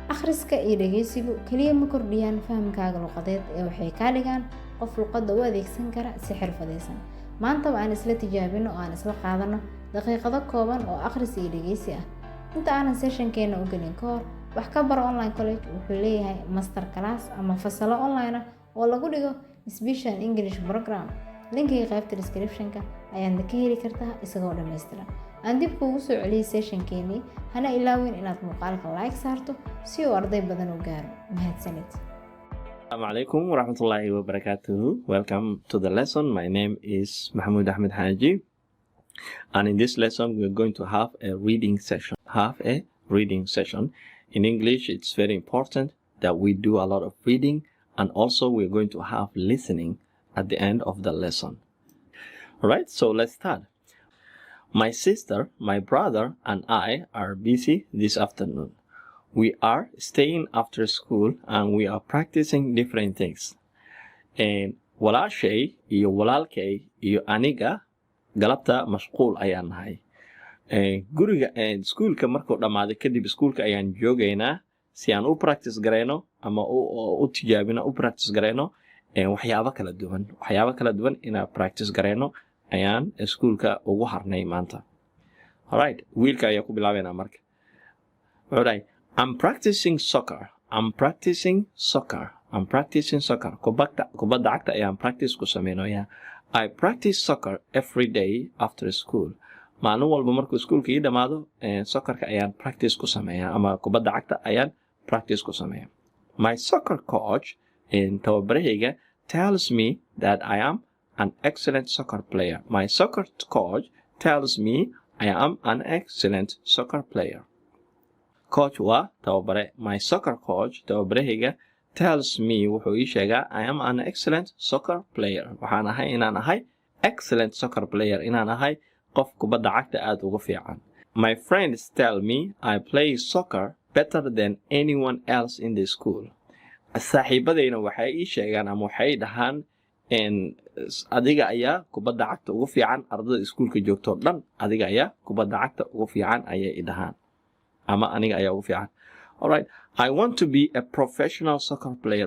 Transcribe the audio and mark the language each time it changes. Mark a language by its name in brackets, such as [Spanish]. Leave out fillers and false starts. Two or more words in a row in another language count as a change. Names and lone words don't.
[Somali] akhriska iyo dhageysigu kaliya ma kordhiyaan fahamkaaga luqadeed ee waxay ka dhigaan qof luqadda u adeegsan kara si xirfadeysan. maanta waan isla tijaabino oo aan isla qaadano daqiiqado kooban oo akhris iyo dhageysi ah. inta aanan sessionkeena u gelin ka hor, wax ka baro [English] online college [Somali] wuxuu leeyahay [English] master class [Somali] ama fasalo online ah oo lagu dhigo [English] special English program. [Somali] linkiga qaybta description-ka ayaad ka heli kartaa isagoo dhameystiran. aan dib kuugu soo celiyay sessionkeeni, hana ilaawin inaad muuqaalka like saarto si uu arday badan u gaaro. mahadsanid. [Arabic] السلام عليكم ورحمة الله وبركاته. [English] Welcome to the lesson. My name is Mahmoud Ahmed Haji. And in this lesson, we're going to have a reading session. In English, it's very important that we do a lot of reading, and also we're going to have listening at the end of the lesson. Alright, so let's start. My sister, my brother, and I are busy this afternoon. We are staying after school and we are practicing different things. [Somali] And walaashay iyo walaalkay iyo aniga galabta mashquul ayaan nahay. Guriga iskuulka markuu dhamaado kadib iskuulka ayaan joogaynaa si aan u practice gareyno ama u tijaabino u practice gareyno waxyaabo kala duwan inaan practice gareyno ayaan iskuulka ugu harnay maanta. Alright, wiilka ayaa ku bilaabeynaa marka. [English] Alright, I'm practicing soccer. [Somali] Kubadda cagta ayaan practice ku sameynayaa. [English] I practice soccer every day after school. [Somali] maalin walba markuu iskuulka ii dhamaado soccerka ayaan practice ku sameeyaa ama kubadda cagta ayaan practice ku sameeyaa. [English] My soccer coach tababarahayga tells me that I am an excellent soccer player. My soccer coach tells me I am an excellent soccer player. [Somali] Coach waa tababare. [English] My soccer coach tababarahayga tells me [Somali] wuxuu ii sheegaa [English] I am an excellent soccer player. [Somali] waxaan ahay inaan ahay [English] excellent soccer player, [Somali] inaan ahay qof kubadda cagta aad ugu fiican. [English] My friends tell me I play soccer better than anyone else in the school. [Somali] Saaxiibadayna waxay ii sheegaan ama waxay dhahaan adiga ayaa kubadda cagta ugu fiican ardayda iskuulka joogto dhan. adiga ayaa kubadda cagta ugu fiican ayay i dhahaan ama aniga ayaa ugu fiican. [English] Alright, I want to be a professional soccer player.